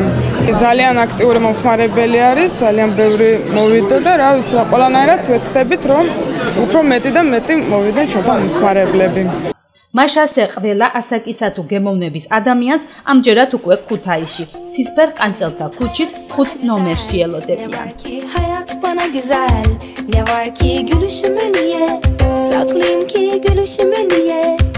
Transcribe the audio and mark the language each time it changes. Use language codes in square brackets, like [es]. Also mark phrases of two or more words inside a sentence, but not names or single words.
[ka] ძალიან აქტიური მომხმარებელი არის, ძალიან ბევრი მოვიდა და რა ვიცი, ყველანაირად ვეცდებით რომ უფრო მეტი და მეტი მოვიდნენ ჩვენთან მომხმარებლები. მაშასე ყველა ასაკისა თუ გემოვნების ადამიანს ამჯერად უკვე ქუთაისში, ცისფერ ყანწელთა ქუჩის 5 ნომერში ელოდებიან. [tr] Hayat bana güzel, ne var ki gülüşümü niye, saklayayım ki gülüşümü niye.